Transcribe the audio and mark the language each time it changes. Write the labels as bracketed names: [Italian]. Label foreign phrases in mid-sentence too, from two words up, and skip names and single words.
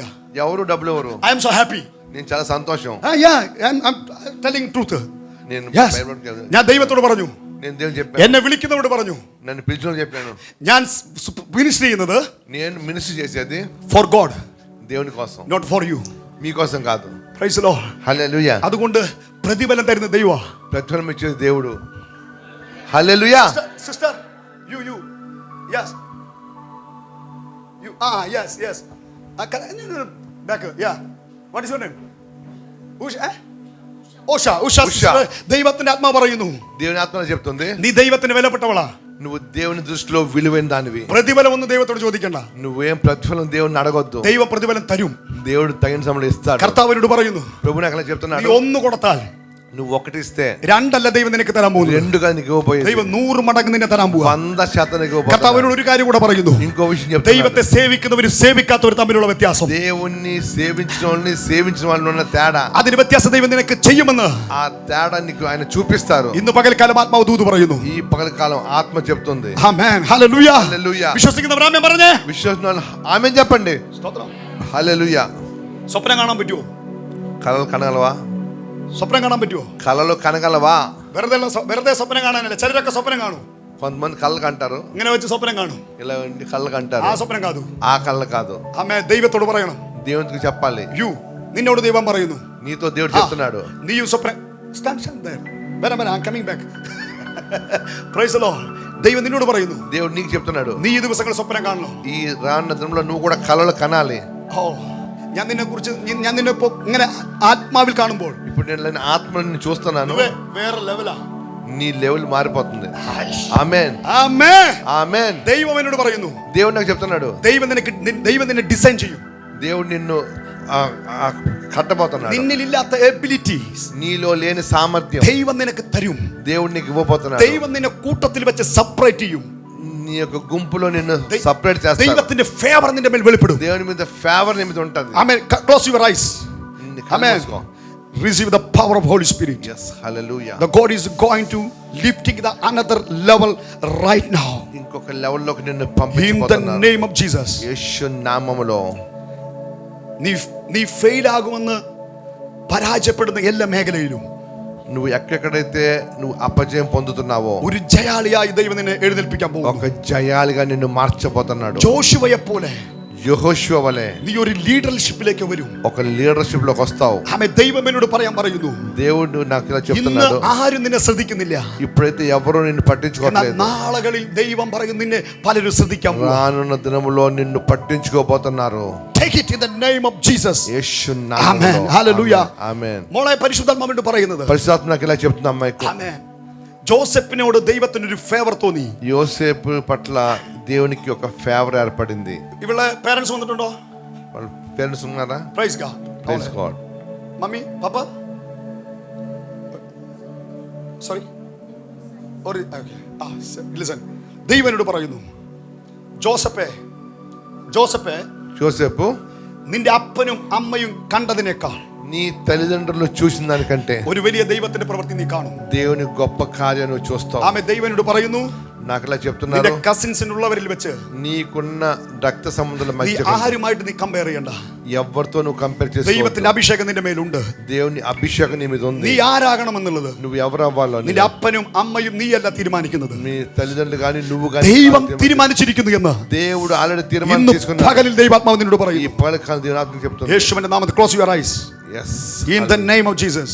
[Telugu] ఎవరు డబ్బులు ఎవరు. [English] I am so happy. [Telugu] నేను చాలా సంతోషం. [English] I'm telling truth. [Telugu] నేను [English] Yes. [Malayalam] ഞാൻ ദൈവത്തോട് പറഞ്ഞു, [Telugu] నేను దేవుని చెప్పాను. [Malayalam] എന്നെ വിളിക്കുന്നവരോട് പറഞ്ഞു, [Telugu] నన్ను పిలిచిన చెప్పాను, [Malayalam] ഞാൻ മിനിസ്റ്റർ ചെയ്യുന്നത് [Telugu] నేను మినిస్ట్రీ చేసేది [English] for God, [Telugu] దేవుని కోసం, [English] not for you. [Telugu] మీకోసం కాదు. [English] Praise the Lord. [Telugu] హల్లెలూయా. [Malayalam] അതുകൊണ്ട് പ്രതിഫലം തരുന്ന ദൈവം. [Telugu] ప్రతిఫలం ఇచ్చేది దేవుడు. హల్లెలూయా. [English] Sister, you yes, you yes back, yeah, what is your name? Usha. [Malayalam] ദൈവത്തിന്റെ ആത്മാ പറയുന്നു, [Telugu] దేవుని ఆత్మ చెప్తుంది, [Malayalam] നീ ദൈവത്തിന് വിലപ്പെട്ടവളാ. [Telugu] నువ్వు దేవుని దృష్టిలో విలువైన దానివి. [Malayalam] പ്രതിഫലം ഒന്നും ദൈവത്തോട് ചോദിക്കണ്ട. [Telugu] నువ్వేం ప్రతిఫలం దేవుని అడగొద్దు. [Malayalam] ദൈവ പ്രതിഫലം തരും. [Telugu] దేవుడు తగిన సమయంలో ఇస్తాడు. [Malayalam] കർത്താവിനോട് പറയുന്നു, [Telugu] ప్రభు నాకు అలా చెప్తున్నాడు, [Malayalam] നീ ഒന്ന് കൊടുത്താൽ, [Telugu] నువ్వు ఒకటి ఇస్తే [Malayalam] രണ്ടല്ല ദൈവം നിനക്ക് തരാൻ പോകുന്നു. [Telugu] రెండుగా నీకు ఇవ్వబోయేది. [Malayalam] ദൈവം 100 മടങ്ങ് നിന്നെ തരാൻ പോകുക. [Telugu] 100% నీకు ఇవ్వబోతున్నాడు. [Malayalam] കർത്താവിനോട് ഒരു കാര്യം കൂടെ പറയുന്നു, [Telugu] ఇంకో విషయం చెప్తున్నాడు, [Malayalam] ദൈവത്തെ സേവിക്കുന്നവരും സേവിക്കാത്തവരും തമ്മിലുള്ള വ്യത്യാസം. [Telugu] దేవుణ్ణి సేవించిన వాళ్ళు ఉన్న తేడా, [Malayalam] അതിന് വ്യത്യാസം ദൈവം നിനക്ക് ചെയ്യുമെന്ന് [Telugu] ఆ తేడా నీకు ఆయన చూపిస్తారు. [Malayalam] ഇന്ന് പകൽക്കാലം ആത്മാവ് ദൂത് പറയുന്നു. [Telugu] ఈ పగల కాలం ఆత్మ చెప్తుంది. [Malayalam] ആമേൻ. ഹല്ലേലൂയ. [Telugu] హల్లెలూయా. [Malayalam] വിശ്വസിക്കുന്നവർ ആമേൻ പറഞ്ഞേ. [Telugu] విశ్వాసం ఆమేన్ చెప్పండి. [Malayalam] സ്തോത്രം. [Telugu] హల్లెలూయా. [Malayalam] സ്വപ്നം കാണാൻ പറ്റുമോ? [Telugu] కలలు కనగలవా? [Malayalam] സ്വപ്നം കാണാൻ പറ്റുമോ? [Telugu] కలలు కనగలవా? [Malayalam] വെറുതെ സ്വപ്നം കാണാനല്ല. ചിലരൊക്കെ സ്വപ്നം കാണും, [Telugu] కొంతమంది కళ్ళు కంటారు, [Malayalam] ഇങ്ങനെ വെച്ച് സ്വപ്നം കാണും. [Telugu] ఇలా కళ్ళు కంటారు. [Malayalam] ആ സ്വപ്നം കാതു. [Telugu] ఆ కళ్ళు కాదు. [Malayalam] ആമേൻ. ദൈവത്തോട് പറയണം, [Telugu] దేవునికి చెప్పాలి. [Malayalam] നിന്നോട് ദൈവം പറയുന്നു, [Telugu] నీతో దేవుడు చెప్తున్నాడు, [Malayalam] നീയും സ്വപ്നം [English] I'm coming back. Praise the Lord. [Malayalam] ദൈവം നിന്നോട് പറയുന്നു, [Telugu] దేవుడు నీకు చెప్తున్నాడు, [Malayalam] നീ ഈ ദിവസങ്ങൾ സ്വപ്നം കാണണം. [Telugu] ఈ రానున్న దినంలో నువ్వు కూడా కలలు కనాలి. [Malayalam] ഞാൻ നിന്നെ കുറിച്ച് ഇങ്ങനെ ആത്മാവിൽ കാണുമ്പോൾ [Telugu] ఇప్పుడు నేను ఆత్మని చూస్తున్నాను, [Malayalam] വേറെ ലെവലാ. [Telugu] నీ లెవెల్ మారిపోతుంది. ఆమేన్, [Malayalam] ആമേൻ. [Telugu] ఆమేన్. [Malayalam] ദൈവം എന്നോട് പറയുന്നു, [Telugu] దేవుడు నాకు చెప్తున్నాడు, [Malayalam] ദൈവം നിന്നെ ഡിസൈൻ ചെയ്യും. [Telugu] దేవుడు నిన్ను కట్టబోతున్నాడు. [Malayalam] നിന്നിലില്ലാത്ത എബിലിറ്റീസ് [Telugu] నీలో లేని సామర్థ్యం [Malayalam] ദൈവം നിനക്ക് തരും. [Telugu] దేవుడు నీకు ఇవ్వబోతున్నాడు. [Malayalam] ദൈവം നിന്നെ കൂട്ടത്തിൽ വെച്ച് സെപ്പറേറ്റ് ചെയ്യും. [Telugu] నీ యొక్క గుంపులో నిన్ను సెపరేట్ చేస్తాడు. [Malayalam] ദൈവത്തിന്റെ ഫേവർ നിന്റെ മേൽ വെളിപ്പെടും. [Telugu] దేవుని మీద ఫేవర్ నీ మీద ఉంటుంది. [Malayalam] ആമേൻ. [English] Close your eyes. [Malayalam] ആമേൻ. [English] Receive the power of Holy Spirit. Yes, hallelujah. The God is going to lifting the another level right now. [Telugu] ఇంకొక లెవెల్ లోకి నిన్ను [English] In the [Telugu] పంపించబోతున్నాడు. [English] name of Jesus. [Telugu] యేసు నామములో. [Malayalam] നീ ഫെയിൽ ആകുമെന്ന് പരാജയപ്പെടുന്ന എല്ലാ മേഖലയിലും [Telugu] నువ్వు ఎక్కడైతే నువ్వు అపజయం పొందుతున్నావో [Malayalam] ഒരു ജയാളിയായി ദൈവം നിന്നെ എഴുന്നേൽപ്പിക്കാൻ പോകുന്നു. [Telugu] ఒక జయాలిగా నిన్ను మార్చబోతున్నాడు. [Malayalam] ജോഷുവയെ പോലെ [Telugu] యెహోషువ వలె [Malayalam] നീ ഒരു ലീഡർഷിപ്പിലേക്ക് വരും. [Telugu] ఒక లీడర్షిప్ లోకి వస్తావు. [Malayalam] ആമേൻ. ദൈവം എന്നോട് പറയുന്നു, [Telugu] దేవుడు నాకు ఇలా [Malayalam] ഇന്ന് [Telugu] చెప్తున్నాడు, [Malayalam] ആരും നിന്നെ ശ്രദ്ധിക്കുന്നില്ല. [Telugu] ఇప్పుడైతే ఎవరు నిన్ను [Malayalam] എന്നാൽ [Telugu] పట్టించుకోవట్లేదు. [Malayalam] നാളുകളിൽ ദൈవం പറയും നിന്നെ പലരും ശ്രദ്ധിക്കാൻ പോകും. [Telugu] రానున్న దినములో నిన్ను పట్టించుకోబోతున్నారు. [English] Take it in the name of Jesus. [Telugu] యేసు [English] Amen. [Telugu] నామములో. [English] Hallelujah. [Telugu] ఆమేన్. [Malayalam] മോളെ പരിശുദ്ധാത്മാവിനോട് പറയുന്നത്, [Telugu] పరిశుద్ధాత్మ నాకు ఇలా చెప్తున్నా అమ్మాయికి. [Malayalam] ആമേൻ. ജോസഫിനോട് ദൈവത്തിന് ഒരു ഫേവർ തോന്നി. [Telugu] యోసేపు పట్ల దేవునికి ఒక ఫేవర్ ఏర్పడింది. [Malayalam] ഇവളെ പേരൻസ് വന്നിട്ടുണ്ടോ? [Telugu] వాళ్ళ పేరెంట్స్ ఉన్నారా? [English] Praise God. Praise God. Mummy papa sorry listen. [Malayalam] ദൈവം എന്നോട് പറയുന്നു, ജോസഫേ [Telugu] యోసేపు, [Malayalam] നിന്റെ അപ്പനും അമ്മയും കണ്ടതിനേക്കാൾ [Telugu] నీ తల్లిదండ్రులు చూసిన దానికంటే [Malayalam] ഒരു വലിയ ദൈവത്തിന്റെ പ്രവൃത്തി നീ കാണും. [Telugu] దేవుని గొప్ప కార్యాన్ని నువ్వు చూస్తావు. [Malayalam] ആമേൻ. ദൈവം എന്നോട് പറയുന്നു, [Telugu] నాకు ఇలా [Malayalam] നിന്റെ [Telugu] చెప్తున్నారు, [Malayalam] കസിൻസിനുള്ളവരിൽ വെച്ച് [Telugu] నీకున్న రక్త సంబంధాల [Malayalam] നീ [Telugu] మధ్య [Malayalam] ആരുമായിട്ട് നീ കമ്പയർ ചെയ്യണ്ട. [Telugu] ఎవరితో నువ్వు కంపేర్ చేసుకోవద్దు. [Malayalam] ദൈവത്തിന്റെ അഭിഷേകം നിന്റെ മേലുണ്ട്. [Telugu] దేవుని అభిషేకం నీ మీద ఉంది. [Malayalam] നീ ആരാകണമെന്നുള്ളത് [Telugu] నువ్వు ఎవరు అవ్వాలో [Malayalam] നിന്റെ അപ്പനും അമ്മയും നീയല്ല തീരുമാനിക്കുന്നത്. [Telugu] మీ తల్లిదండ్రులు కానీ నువ్వు కానీ [Malayalam] ദൈവം തീരുമാനിച്ചിരിക്കുന്നു എന്ന് [Telugu] దేవుడు ఆల్రెడీ [Malayalam] ഇന്ന് [Telugu] తీర్మానం చేసుకున్నాడు. [Malayalam] പകലിൽ ദൈവാത്മാവ് നിന്നോട് [Telugu] ఈ [Malayalam] പറയും. [Telugu] పగలకాలం దేవుని చెప్తున్నాడు. [Malayalam] യേശുവിന്റെ നാമത്തിൽ [English] Close your eyes. yes, In the name of Jesus.